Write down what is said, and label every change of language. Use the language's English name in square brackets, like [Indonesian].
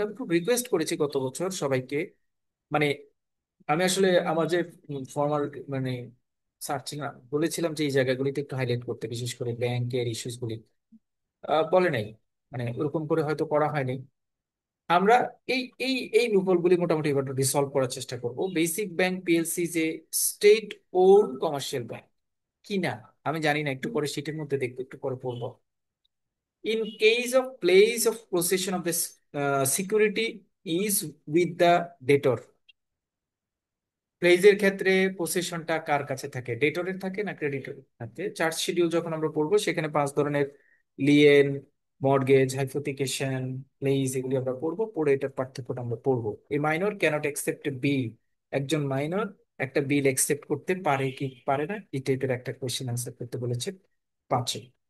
[Bangla] আমি খুব রিকোয়েস্ট করেছি গত বছর সবাইকে, মানে আমি আসলে আমার যে ফর্মাল মানে সার্চিং বলেছিলাম যে এই জায়গাগুলিতে একটু হাইলাইট করতে, বিশেষ করে ব্যাংকের ইস্যুস গুলি, বলে নাই, মানে ওরকম করে হয়তো করা হয়নি। আমরা এই এই এই লুপহোল গুলি মোটামুটি এবার রিসলভ করার চেষ্টা করব। বেসিক ব্যাংক পিএলসি যে স্টেট ওন কমার্শিয়াল ব্যাংক কি না আমি জানি না, একটু পরে শীটের মধ্যে দেখবো, একটু পরে পড়বো। [English] In case of place of possession of this security is with the debtor. [Bangla] প্লেজের ক্ষেত্রে পোসেশনটা কার কাছে থাকে, ডেটরের থাকে না ক্রেডিটরের থাকে। চার্জ শিডিউল যখন আমরা পড়বো সেখানে 5 ধরনের লিয়েন, মর্গেজ, হাইপোথিকেশন, প্লেজ এগুলি আমরা পড়বো, পড়ে এটার পার্থক্যটা আমরা পড়বো। [English] a minor cannot accept a bill, [Bangla] একজন মাইনর একটা বিল অ্যাকসেপ্ট করতে পারে কি পারে না, এই টাইপের একটা কোয়েশ্চেন আনসার করতে বলেছে 5-এ।